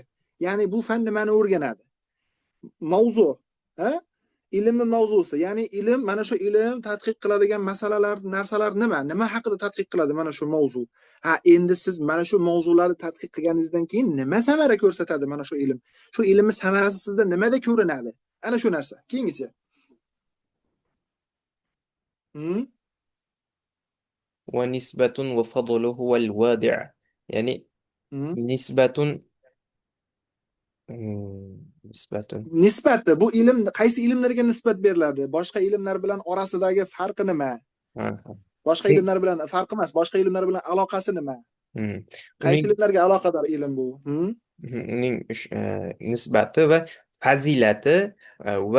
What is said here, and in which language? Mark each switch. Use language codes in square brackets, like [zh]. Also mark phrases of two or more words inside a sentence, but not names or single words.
[uz] Ya'ni bu fan nimani o'rganadi? Mavzu, ilmni mavzusi, ya'ni ilm, mana shu ilm tadqiq qiladigan masalalar, narsalar nima haqida tadqiq qiladi mana shu mavzu. Endi siz mana shu mavzularni tadqiq qilganingizdan keyin nima samara ko'rsatadi mana shu ilm? Shu ilmning samarasi sizda nimada ko'rinadi? Ana shu narsa. Keyingisi. Hmm? [ar] ونسبة وفضل هو الوادع يعني Hmm? نسبة نسبة [uz] Nisbat bu ilm qaysi ilmlarga nisbat beriladi? Boshqa ilmlar bilan orasidagi farqi nima? آه. Boshqa ilmlar bilan farqi emas, boshqa ilmlar bilan aloqasi nima? مم. Qaysi uning ilmlarga aloqador ilm bu? Hmm? uning nisbati va fazilati va